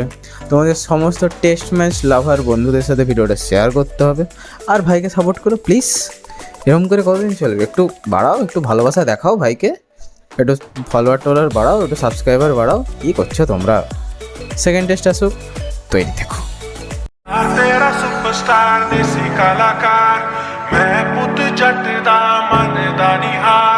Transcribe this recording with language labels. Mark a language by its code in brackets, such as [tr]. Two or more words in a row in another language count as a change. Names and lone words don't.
[bn] তোমাদের সমস্ত [en] Test match lover [bn] বন্ধুদের সাথে ভিডিওটা শেয়ার করতে হবে। আর ভাইকে সাপোর্ট করো প্লিজ, এরকম করে কতদিন চলবে? একটু বাড়াও, একটু ভালোবাসা দেখাও ভাইকে, একটু ফলোয়ার বাড়াও, একটু সাবস্ক্রাইবার বাড়াও। কী করছো তোমরা? [en] second Test [bn] আসুক, তৈরি দেখো। [pa] ਤੇਰਾ ਸੁਪਰਸਟਾਰ ਦੇਸੀ ਕਲਾਕਾਰ ਮੈਂ ਪੁੱਤ ਜੱਟ ਦਾ ਮਨ ਦਾ ਨਿਹਾਰ।